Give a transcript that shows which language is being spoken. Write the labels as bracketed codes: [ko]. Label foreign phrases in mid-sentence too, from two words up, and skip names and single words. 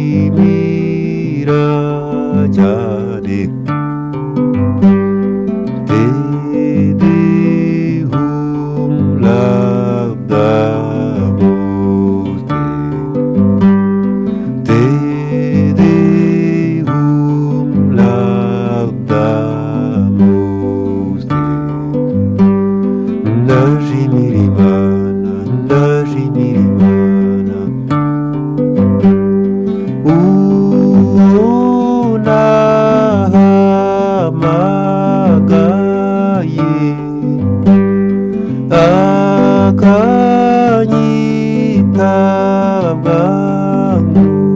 [rw] Ndagushimira cyane. [la] Te Deum laudamus te. Te Deum laudamus te. [rw] Ndashimira Imana, ndashimira Imana. Uwo nahamagaye akanyita bwangu.